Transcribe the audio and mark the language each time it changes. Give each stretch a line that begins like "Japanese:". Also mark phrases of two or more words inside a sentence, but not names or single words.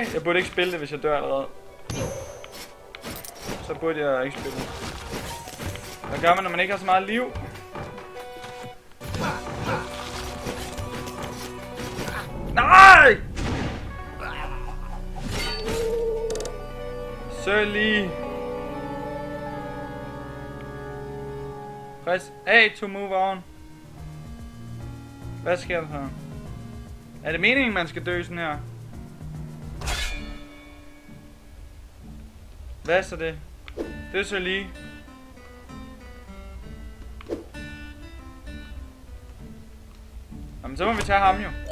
Danish: Jeg burde ikke spille det, hvis jeg dør allerede. Så burde jeg ikke spille det. Hvad gør man, når man ikke har så meget liv? Nej! Så lige.
English: Press A to move on.
Danish: Hvad sker der så? Er det meningen, man skal dø sådan her? Hvad er så det? Det er så lige. Jamen, så må vi tage ham jo.